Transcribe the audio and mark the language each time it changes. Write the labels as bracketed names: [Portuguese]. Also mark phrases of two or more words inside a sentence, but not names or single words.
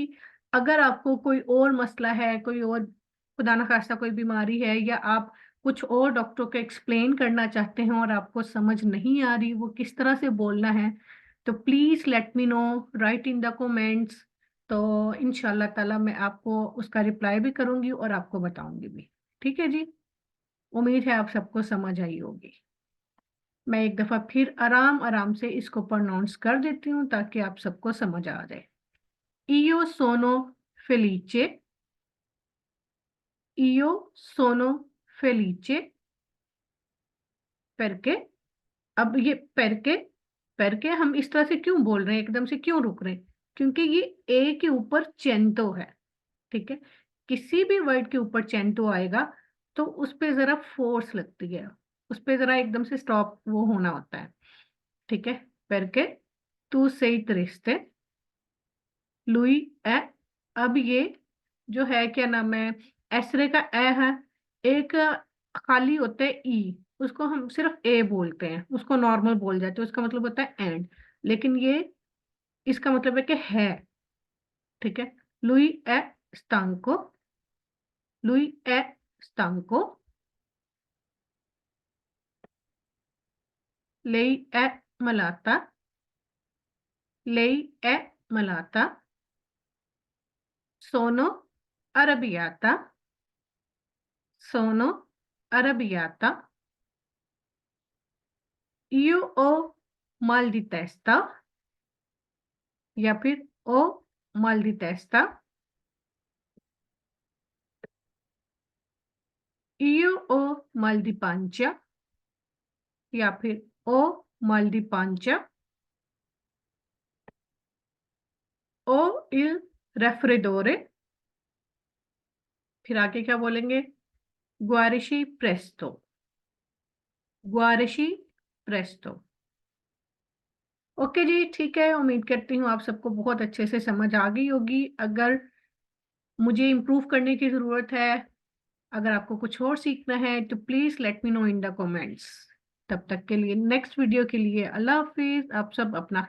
[Hindi] अगर आपको कोई और मसला है, कोई और खुदा ना खास्ता कोई बीमारी है, या आप कुछ और डॉक्टर को एक्सप्लेन करना चाहते हैं और आपको समझ नहीं आ रही वो किस तरह से बोलना है, तो [English] please let me know, right in the comments. [Hindi] तो [Arabic] إن شاء الله تعالى [Hindi] मैं आपको उसका रिप्लाई भी करूंगी और आपको बताऊंगी भी। ठीक है जी। उम्मीद है आप सबको समझ आई होगी। मैं एक दफा फिर आराम आराम से इसको प्रोनाउंस कर देती हूँ ताकि आप सबको समझ आ जाए। [Italian] io sono felice, io sono felice, perché. [Hindi] अब ये परके हम इस तरह से क्यों बोल रहे हैं, एकदम से क्यों रुक रहे हैं? क्योंकि ये ए के ऊपर चेंतो है। ठीक है, किसी भी वर्ड के ऊपर चेंतो आएगा तो उस पे जरा फोर्स लगती है, उस पे जरा एकदम से स्टॉप वो होना होता है। ठीक है, [Italian] perché tu sei triste lui è. [Hindi] अब ये जो है क्या नाम है, एसरे का ए है। एक खाली होता है ई, उसको हम सिर्फ ए बोलते हैं, उसको नॉर्मल बोल जाते हैं, उसका मतलब होता है एंड। लेकिन ये इसका मतलब है कि है। ठीक है, [Italian] lui è stanco, lui è stanco, lei è malata, lei è malata, sono arrabbiata, sono arrabbiata, io ho mal di testa, [Hindi] या फिर [Italian] ho mal di testa, io ho mal di pancia, [Hindi] या फिर [Italian] ho mal di pancia, o il raffreddore. [Hindi] फिर आगे क्या बोलेंगे? [Italian] guarisci presto, guarisci presto। [Hindi] ओके जी, ठीक है। उम्मीद करती हूँ आप सबको बहुत अच्छे से समझ आ गई होगी। अगर मुझे इम्प्रूव करने की जरूरत है, अगर आपको कुछ और सीखना है, तो [English] please let me know in the comments. [Hindi] तब तक के लिए नेक्स्ट वीडियो के लिए अल्लाह हाफिज।